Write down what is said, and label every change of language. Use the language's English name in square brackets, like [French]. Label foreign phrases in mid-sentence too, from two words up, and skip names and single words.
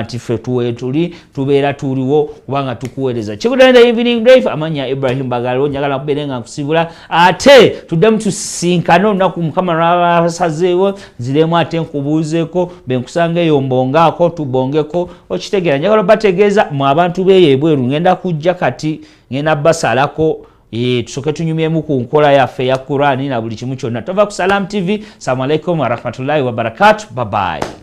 [Ganda] nti ffe tuweetuli tubeera tuliwo kubanga tukuweereza kikudende [English] evening drive [Ganda] amanya Ibrahim Bagalo njagala nkubeere nga nkusibula ate tuddemu tusinkane olunaku Mukama lwabasaze ziremu ate nkubuuzeeko benkusanga eyo mbongaako tubongeko okitegeera njagala bategeeza mu abantu beeyo ebweru ngenda kujja kati ngenda basalako tusoke tunyumyemu ku nkola yaffe ya Qur'ani na buli kimu kyonna tova ku Salam TV. [Arabic] السلام عليكم ورحمة الله وبركاته. [English] Bye bye.